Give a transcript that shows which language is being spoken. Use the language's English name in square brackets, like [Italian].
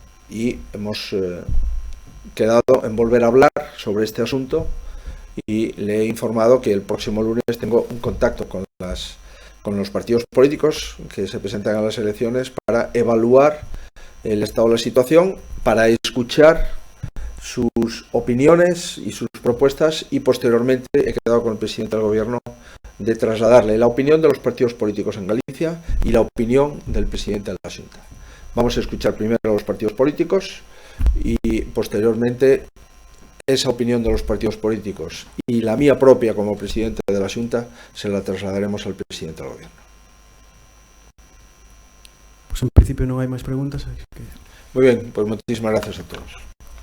[Spanish] Y hemos quedado en volver a hablar sobre este asunto y le he informado que el próximo lunes tengo un contacto con los partidos políticos que se presentan a las elecciones para evaluar el estado de la situación, para escuchar sus opiniones y sus propuestas y posteriormente he quedado con el presidente del gobierno de trasladarle la opinión de los partidos políticos en Galicia y la opinión del presidente de la Xunta. Vamos a escuchar primero a los partidos políticos y posteriormente esa opinión de los partidos políticos y la mía propia como presidente de la Xunta se la trasladaremos al presidente del gobierno. [Galician] Pues en principio non hai máis preguntas. Así que... [Spanish] Muy bien, pues muchísimas gracias a todos.